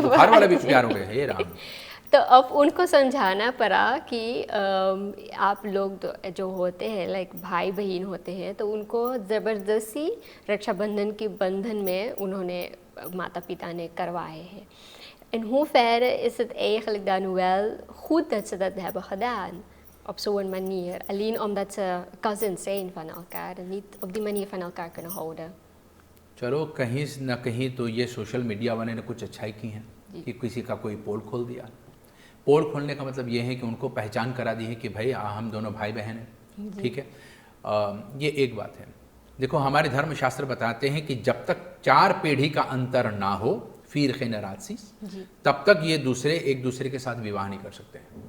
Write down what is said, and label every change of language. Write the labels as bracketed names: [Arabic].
[Hindi] बुखार वाला भी प्यार हो गया, हे राम। तो अब उनको समझाना पड़ा कि आप लोग जो होते हैं लाइक भाई बहन होते हैं, तो उनको ज़बरदस्ती रक्षाबंधन के बंधन में उन्होंने माता पिता ने करवाए हैं. [Dutch] In hoeverre is het eigenlijk dan wel goed dat ze dat hebben gedaan? Op zo'n manier. Alleen omdat ze cousins zijn van elkaar en niet op die manier van elkaar kunnen houden. [Hindi] चलो कहीं न कहीं तो ये social media वाले ने कुछ अच्छाई की है कि किसी का कोई पोल खोल दिया। पोल खोलने का मतलब ये है कि उनको पहचान करा दी है कि भाई हम दोनों भाई बहन हैं, ठीक है। ये एक बात है। देखो हमारे धर्मशास्त्र बताते हैं कि जब तक 4 पीढ़ी का अंतर ना हो फिर खैनरातसीस, तब तक ये एक दूसरे के साथ विवाह नहीं कर सकते हैं।